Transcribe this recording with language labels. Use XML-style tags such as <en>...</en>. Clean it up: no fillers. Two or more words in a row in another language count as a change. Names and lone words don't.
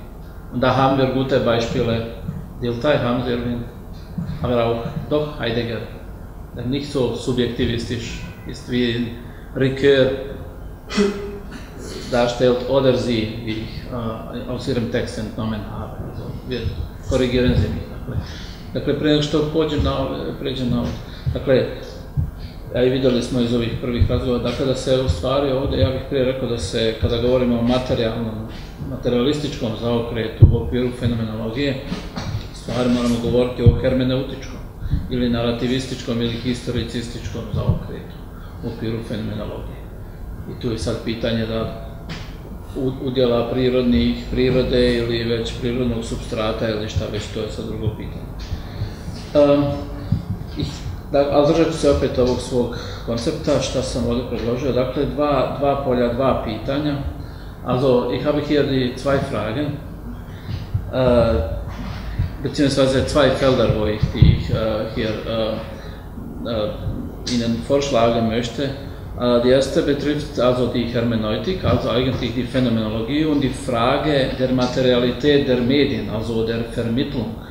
<de>Und da haben wir gute Beispiele. Dilthey haben Sie erwähnt, aber auch doch Heidegger, der nicht so subjektivistisch ist wie Ricoeur darstellt oder Sie, wie ich aus Ihrem Text entnommen habe. Also wir korrigieren Sie mich.</de> <bs>Dakle, prije nego što pređem na ovo, dakle, a i vidjeli smo iz ovih prvih razgovora, dakle da se u stvari ovdje, ja bih prije rekao da se, kada govorimo o materialističkom zaokretu u okviru fenomenologije, stvari moramo govoriti o hermeneutičkom ili narativističkom ili historicističkom zaokretu u okviru fenomenologije. I tu je sad pitanje da udjela prirode ili već prirodnog supstrata ili šta već, to je sad drugo pitanje. Ali držat ću se opet ovog svog koncepta, šta sam ovdje predložio. Dakle, dva polja, dva pitanja.</bs> <de>Also, ich habe hier die zwei Fragen, beziehungsweise zwei Felder, wo ich die hier Ihnen vorschlagen möchte. Die erste betrifft also die Hermeneutik, also eigentlich die Phänomenologie und die Frage der Materialität der Medien, also der Vermittlung.</de>